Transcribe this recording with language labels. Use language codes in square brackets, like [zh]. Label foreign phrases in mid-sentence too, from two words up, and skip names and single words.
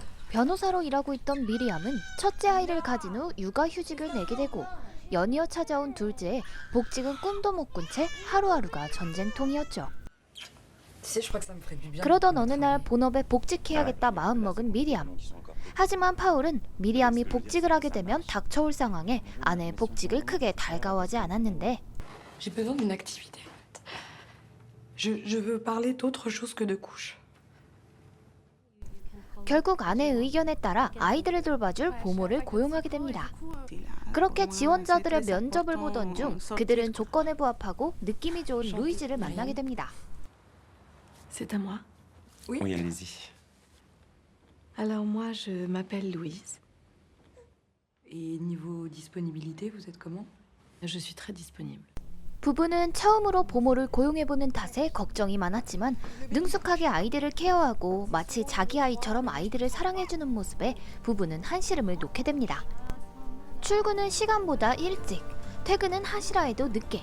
[ko] 변호사로 일하고 있던 미리암은 첫째 아이를 가진 후 육아휴직을 내게 되고 연이어 찾아온 둘째에 복직은 꿈도 못 꾼 채 하루하루가 전쟁통이었죠. 그러던 어느 날 본업에 복직해야겠다 마음먹은 미리암. 하지만 파울은 미리암이 복직을 하게 되면 닥쳐올 상황에 아내의 복직을 크게 달가워하지 않았는데 [fr] J'ai besoin d'une activité. Je veux parler d'autre chose que de couches. [ko] 결국 아내의 의견에 따라 아이들을 돌봐줄 보모를 고용하게 됩니다. 그렇게 지원자들의 면접을 보던 중 그들은 조건에 부합하고 느낌이 좋은 루이즈를 만나게 됩니다. [fr] C'est à moi. Oui. Oui, allez-y. Alors moi, je m'appelle Louise. Et niveau disponibilité, vous êtes comment? Je suis très disponible. [ko] 부부는 처음으로 보모를 고용해보는 탓에 걱정이 많았지만 능숙하게 아이들을 케어하고 마치 자기 아이처럼 아이들을 사랑해주는 모습에 부부는 한시름을 놓게 됩니다. 출근은 시간보다 일찍, 퇴근은 하시라 해도 늦게.